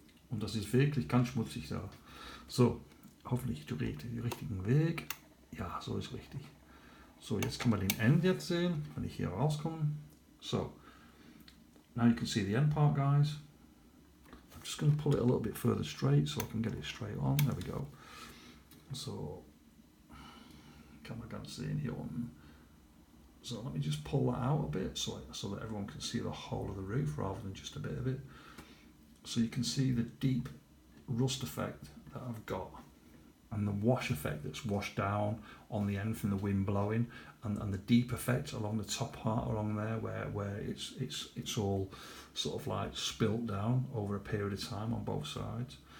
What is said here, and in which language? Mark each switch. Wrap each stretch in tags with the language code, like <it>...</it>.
<de>Und das ist wirklich ganz schmutzig da. So, hoffentlich den richtigen Weg. Ja, so ist richtig. So, jetzt kann man den End jetzt sehen, wenn ich hier rauskomme.</de> <en>So, now you can see the end part, guys. I'm just going to pull it a little bit further straight so I can get it straight on. There we go.</en> <de>So, kann man ganz sehen hier unten.</de> <en>So let me just pull that out a bit so that everyone can see the whole of the roof rather than just a bit of it. So you can see the deep rust effect that I've got, and the wash effect that's washed down on the end from the wind blowing, and the deep effect along the top part along there where it's all sort of like spilt down over a period of time on both sides.</en>